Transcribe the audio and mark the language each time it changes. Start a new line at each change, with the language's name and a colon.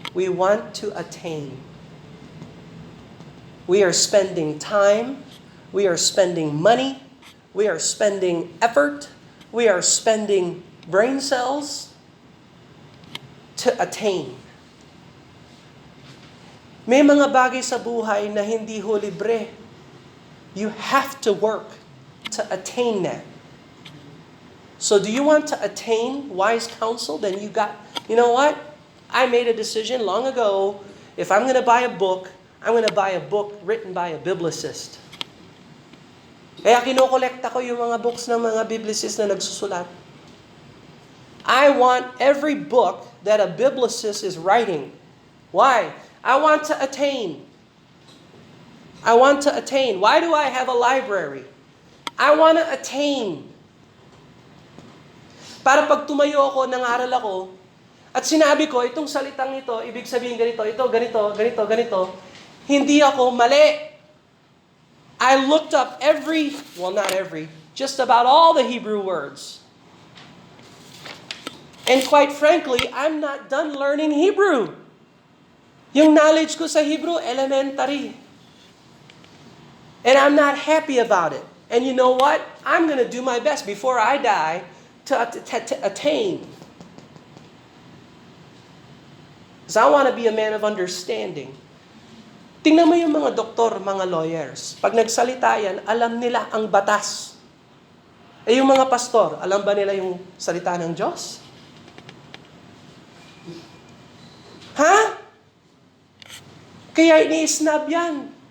English: We want to attain. We are spending time, we are spending money, we are spending effort, we are spending brain cells to attain.
Filipino: May mga bagay sa buhay na hindi ho libre.
English: You have to work to attain that. So do you want to attain wise counsel? Then you know what? I made a decision long ago, if I'm going to buy a book, I'm going to buy a book written by a biblicist.
Filipino: Kaya kinokolekta ko yung mga books ng mga biblicist na nagsusulat.
English: I want every book that a biblicist is writing. Why? I want to attain. I want to attain. Why do I have a library? I want to attain.
Filipino: Para pag tumayo ako, nangaral ako, at sinabi ko, itong salitang ito, ibig sabihin ganito, ito, ganito, ganito, ganito, hindi ako mali.
English: I looked up not every, just about all the Hebrew words. And quite frankly, I'm not done learning Hebrew.
Filipino: Yung knowledge ko sa Hebrew, elementary.
English: And I'm not happy about it. And you know what? I'm going to do my best before I die to attain. Because I want to be a man of understanding.
Filipino: Tingnan mo yung mga doktor, mga lawyers. Pag nagsalita yan, alam nila ang batas. Eh yung mga pastor, alam ba nila yung salita ng Diyos? Ha? Kaya ini-snub yan.